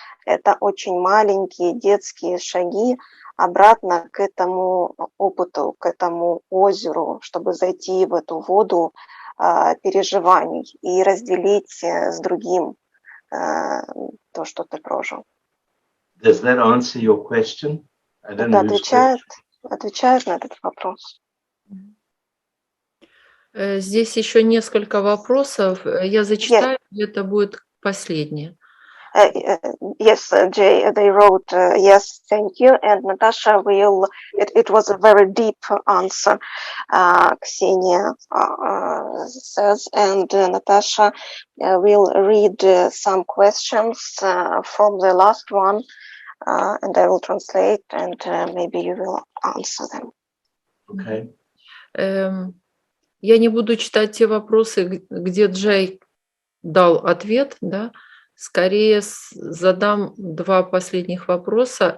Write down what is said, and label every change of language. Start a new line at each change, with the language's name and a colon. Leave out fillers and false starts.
Russian: Это очень маленькие детские шаги обратно к этому опыту, к этому озеру, чтобы зайти в эту воду переживаний и разделить с другим то, что ты прожил.
English: Does that answer your question?
Russian: Это отвечает на этот вопрос. Здесь еще несколько вопросов. Я зачитаю, это будет последнее.
English: Yes, Jay, they wrote, yes, thank you. And Natasha will, it was a very deep answer, Ksenia says. And Natasha will read some questions from the last one, and I will translate, and maybe you will answer them. Okay.
Russian: Я не буду читать те вопросы, где Джей дал ответ, да. Скорее задам два последних вопроса.